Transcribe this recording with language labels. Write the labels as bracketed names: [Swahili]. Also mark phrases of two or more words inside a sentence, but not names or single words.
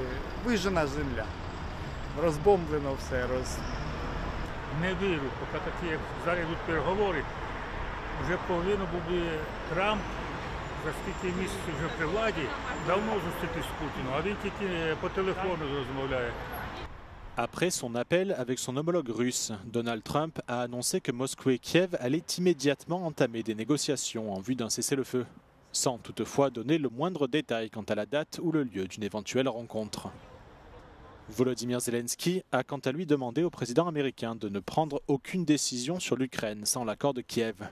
[Ukrainian] Вижжена земля. Розбомблено все. Не вірю, поки такі, як зараз йдуть переговори, вже повинен був Трамп, за скільки місяців вже при владі, давно зустрітись з Путіном, а він тільки по телефону розмовляє. [French] Après son appel avec son homologue russe, Donald Trump a annoncé que Moscou et Kiev allaient immédiatement entamer des négociations en vue d'un cessez-le-feu, sans toutefois donner le moindre détail quant à la date ou le lieu d'une éventuelle rencontre. Volodymyr Zelensky a quant à lui demandé au président américain de ne prendre aucune décision sur l'Ukraine sans l'accord de Kiev.